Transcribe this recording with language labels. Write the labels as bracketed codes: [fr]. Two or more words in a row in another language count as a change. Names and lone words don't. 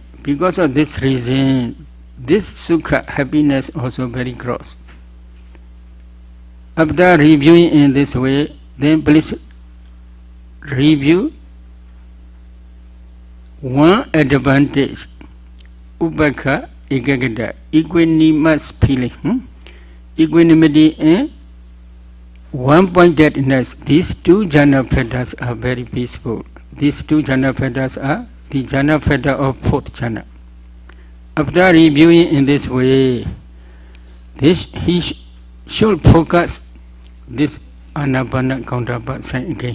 [en] Because of this reason, this sukha, happiness, also very gross. After reviewing in this way, then please review 1 advantage, [pi] upekha ekagata, [en] equanimous feeling, equanimity and one-pointedness, these two jhana fetters are very peaceful. These two jhana fetters are the jhana fetter of fourth jhana. After reviewing in this way, he should focus this Anapanna counterpart sign again.